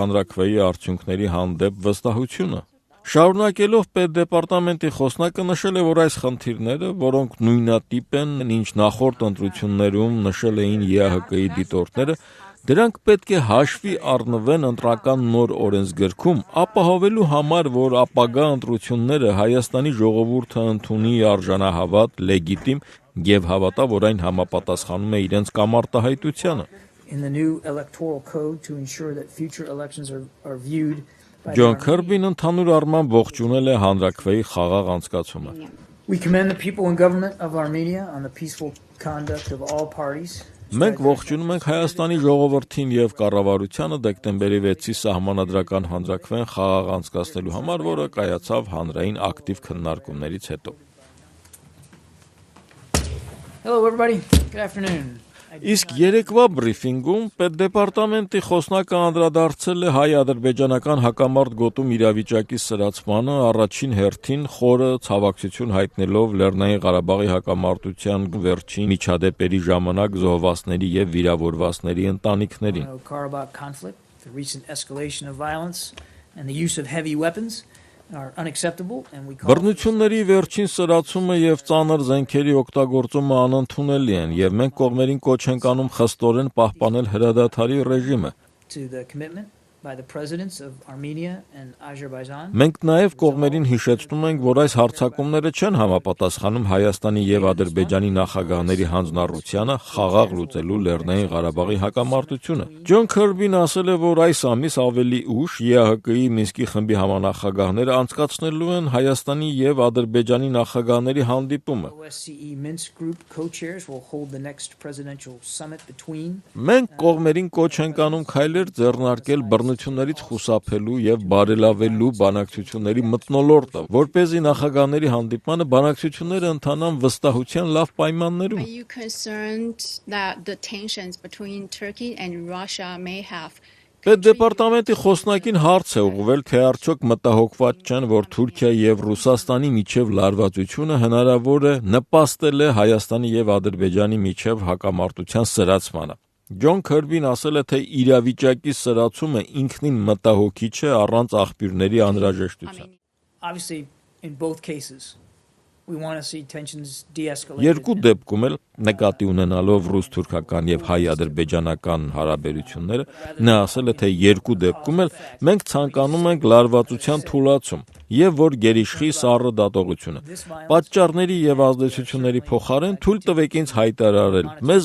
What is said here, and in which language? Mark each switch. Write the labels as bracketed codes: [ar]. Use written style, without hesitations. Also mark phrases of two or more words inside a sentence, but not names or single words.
[hy] հանրաքվեի արդյունքների հանդեպ վստահությունը։ Շարունակելով պետդեպարտամենտի խոսնակը նշել է, որ այս խնդիրները, որոնք նույնատիպ են, ինչ նախորդ ընտրություններում նշել էին ԵԱՀԿ-ի դիտորդները, դրանք պետք է հաշվի առնվեն ընտրական նոր օրենսգրքում, ապահովելու համար, որ ապագա ընտրությունները Հայաստանի ժողովուրդը ընդունի արժանահավատ, լեգիտիմ եւ հավատա, որ այն համապատասխանում է իրենց կամարտահայտությանը։ [en] In the new electoral code to ensure that future elections are viewed [hy] Ջոն Քըրբին ընդհանուր առմամբ ողջունել է հանրաքվեի խաղաղ անցկացումը։ [en] We commend the people and government of Armenia on the peaceful conduct of all parties. [hy] Մենք ողջունում ենք Հայաստանի ժողովրդին եւ կառավարությանը դեկտեմբերի 6-ի սահմանադրական հանրաքվեն խաղաղ անցկացնելու համար, որը կայացավ հանրային ակտիվ քննարկումներից հետո։ [en] Hello everybody. Good afternoon. [hy] Իսկ երեկվա բրիֆինգում պետդեպարտամենտի խոսնակը անդրադարձել է հայ-ադրբեջանական հակամարտ գոտում իրավիճակի սրացմանը, առաջին հերթին խորը ցավակցություն հայտնելով Լեռնային Ղարաբաղի հակամարտության վերջին միջադեպերի ժամանակ զոհվածների եւ վիրավորվածների ընտանիքներին։ [en] The recent escalation of violence and the use of heavy weapons are unacceptable and we call [hy] Բռնությունների վերջին սրացումը եւ ծանր զենքերի օգտագործումը անընդունելի են եւ մենք կողմերին կոչ ենք անում խստորեն պահպանել հրադադարի ռեժիմը։ [en] to the commitment by the presidents of Armenia and Azerbaijan. [hy] Մենք նաև կողմերին հիշեցնում ենք, որ այս հարձակումները չեն համապատասխանում Հայաստանի եւ Ադրբեջանի նախագահների հանձնառությանը խաղաղ լուծելու Լեռնային Ղարաբաղի հակամարտությունը։ Ջոն Քըրբին ասել է, որ այս ամիս ավելի ուշ ԵԱՀԿ-ի Մինսկի խմբի համանախագահները անցկացնելու են Հայաստանի եւ Ադրբեջանի նախագահների հանդիպումը։ [en] OSCE Minsk group co-chairs will hold the next presidential summit between. [hy] Մենք կողմերին կոչ ենք անում քայլեր ձեռնարկել բռնություններից խուսափելու եւ բարելավելու բանակցությունների մթնոլորտը, որպեսզի նախագահների հանդիպմանը բանակցությունները ընթանան վստահության լավ պայմաններում։ [en] Are you concerned that the tensions between Turkey and Russia may have [hy] Պետդեպարտամենտի խոսնակին հարց է ուղղվել, թե արդյոք մտահոգված չեն, որ Թուրքիայի եւ Ռուսաստանի միջև լարվածությունը հնարավոր է նպաստել է Հայաստանի եւ Ադրբեջանի միջև հակամարտության սրացմանը։ Ջոն Քըրբին ասել է, թե իրավիճակի սրացումը ինքնին մտահոգիչ է առանց աղբյուրների անհրաժեշտության։ [en] Obviously in both cases we want to see tensions de-escalate. [hy] Երկու դեպքում էլ նկատի ունենալով ռուս-թուրքական եւ հայ-ադրբեջանական հարաբերությունները, նա ասել է, թե երկու դեպքում էլ մենք ցանկանում ենք լարվածության թուլացում եւ որ գերիշխի սառը դատողությունը։ Պատճառների եւ ազդեցությունների փոխարեն թույլ տվեք ինձ հայտարարել։ Մեզ